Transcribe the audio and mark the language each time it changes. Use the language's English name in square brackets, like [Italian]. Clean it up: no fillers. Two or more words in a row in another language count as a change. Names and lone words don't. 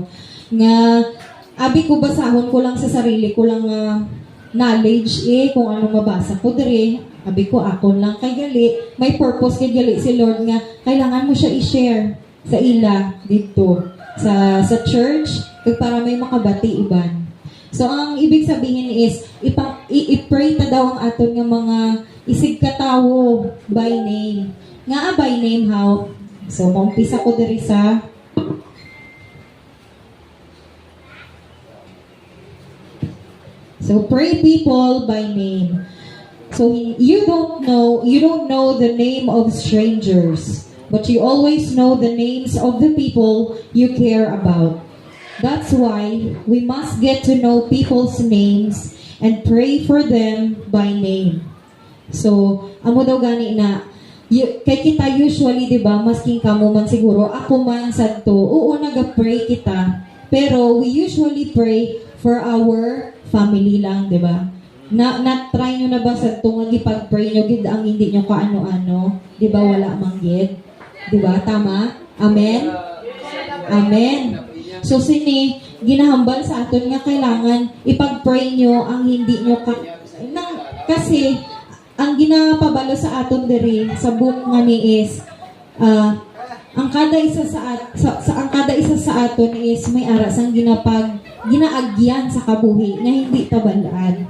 [Hiligaynon] Nga, abi ko basahon ko lang sa sarili ko lang knowledge kung anong mabasa ko dire. Abi ko akon lang kay gali. May purpose kay gali si Lord nga, kailangan mo siya i-share sa ila dito. Sa church, para may makabati iban. So, [Filipino] ang ibig sabihin [Hiligaynon] is, i-pray ta daw ang aton nga mga isig katawo [English] by name. [Hiligaynon] Nga [English] by name how? [Hiligaynon] So, maumpisa ko diri sa [English] So, pray people by name. So, you don't know the name of strangers, but you always know the names of the people you care about. That's why we must get to know people's names and pray for them by name. So, [Hiligaynon] amo daw gani na, kay kita usually, di ba, masking kamo man siguro, ako man sadto, oo, nag-pray kita, pero [English] we usually pray for our family [Hiligaynon] lang, di ba? Na-try nyo na ba sadto nga gipag-pray nyo, gid ang hindi nyo kaano-ano, di ba, wala mang gid? [Filipino] Di ba, tama? Amen? Amen. [Hiligaynon] So, ginahambal sa aton nga kailangan ipag-pray nyo ang hindi nyo kasi ang ginapabalo sa aton diri sa book nga ni is ang kada isa sa aton is may aras ang ginaagyan sa kabuhi nga hindi tabalaan.